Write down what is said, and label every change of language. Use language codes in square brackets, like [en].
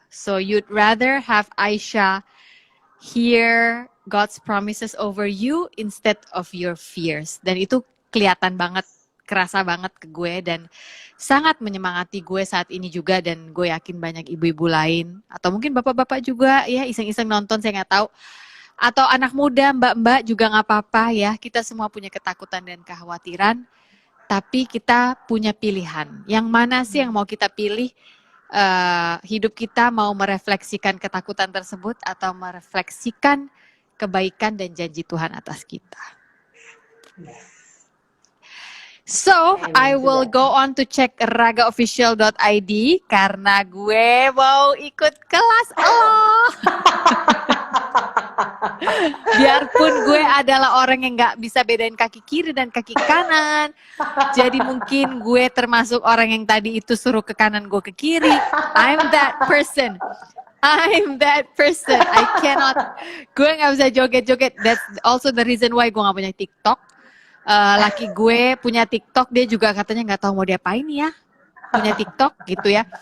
[en] So you'd rather have Aisyah hear God's promises over you instead of your fears. [id] Dan itu kelihatan banget, kerasa banget ke gue, dan sangat menyemangati gue saat ini juga. Dan gue yakin banyak ibu-ibu lain, atau mungkin bapak-bapak juga ya, iseng-iseng nonton, saya nggak tahu. Atau anak muda, mbak-mbak juga nggak apa-apa ya. Kita semua punya ketakutan dan kekhawatiran, tapi kita punya pilihan. Yang mana sih yang mau kita pilih? Hidup kita mau merefleksikan ketakutan tersebut atau merefleksikan kebaikan dan janji Tuhan atas kita. [en] So, I will go on to check [id] ragaofficial.id karena gue mau ikut kelas Biarpun gue adalah orang yang gak bisa bedain kaki kiri dan kaki kanan, jadi mungkin gue termasuk orang yang tadi itu suruh ke kanan, gue ke kiri. [en] I'm that person. I cannot. [id] Gue gak bisa joget-joget. [en] That's also the reason why [id] gue gak punya TikTok. Laki gue punya TikTok, dia juga katanya nggak tahu mau diapain ya, punya TikTok gitu ya.